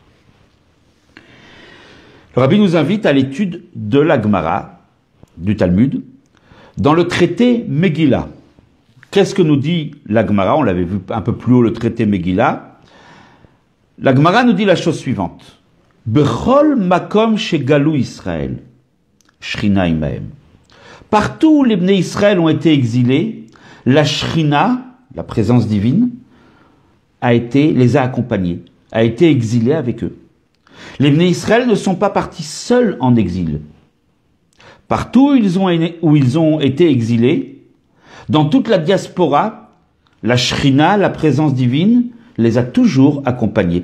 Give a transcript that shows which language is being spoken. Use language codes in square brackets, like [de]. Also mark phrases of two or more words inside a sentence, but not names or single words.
[fr] Le Rabbi nous invite à l'étude de la Gemara, du Talmud, dans le traité Megillah. Qu'est-ce que nous dit la Gemara? On l'avait vu un peu plus haut, le traité Megillah. La Gemara nous dit la chose suivante. [he] בכל מקום שגלו Israël, שכינה עמהם. [fr] Partout où les Bnei Israël ont été exilés, la Shrina, la présence divine, les a accompagnés, a été exilée avec eux. Les Bnei Israël ne sont pas partis seuls en exil. Partout où ils ont été exilés, dans toute la diaspora, la Shrina, la présence divine, les a toujours accompagnés.